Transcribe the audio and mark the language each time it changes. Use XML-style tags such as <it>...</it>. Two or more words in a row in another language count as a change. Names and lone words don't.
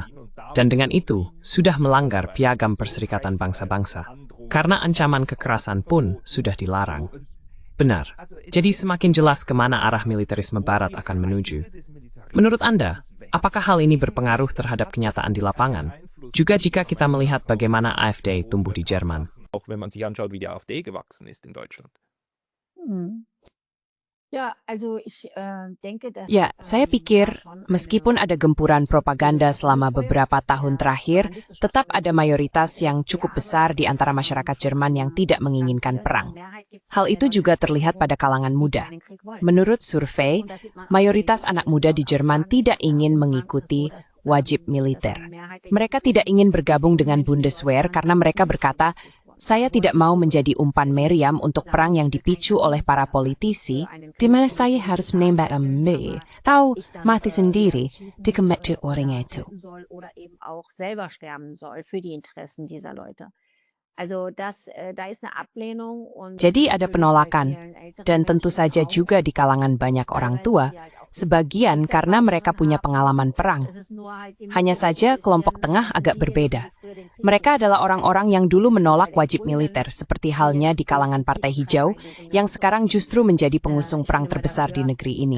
<id>Dan dengan itu, sudah melanggar Piagam Perserikatan Bangsa-Bangsa, karena ancaman kekerasan pun sudah dilarang. Benar, jadi semakin jelas kemana arah militerisme Barat akan menuju. Menurut Anda, apakah hal ini berpengaruh terhadap kenyataan di lapangan? Juga jika kita melihat bagaimana AfD tumbuh di Jerman.</id> <de>Auch wenn man sich anschaut, wie die AfD gewachsen ist in Deutschland. Ja, also ich denke, dass</de> <id>Ya, saya pikir meskipun ada gempuran propaganda selama beberapa tahun terakhir, tetap ada mayoritas yang cukup besar di antara masyarakat Jerman yang tidak menginginkan perang. Hal itu juga terlihat pada kalangan muda. Menurut survei, mayoritas anak muda di Jerman tidak ingin mengikuti wajib militer. Mereka tidak ingin bergabung dengan Bundeswehr karena mereka berkata, Saya tidak mau menjadi umpan meriam untuk perang yang dipicu oleh para politisi, di mana saya harus menembak tahu mati sendiri di kemetu orang itu.</id> <de>Oder eben auch selber sterben soll für die Interessen dieser Leute. Also da ist eine Ablehnung und</de> <id>Jadi ada penolakan, dan tentu saja juga di kalangan banyak orang tua, sebagian karena mereka punya pengalaman perang. Hanya saja kelompok tengah agak berbeda. Mereka adalah orang-orang yang dulu menolak wajib militer, seperti halnya di kalangan Partai Hijau, yang sekarang justru menjadi pengusung perang terbesar di negeri ini.</id>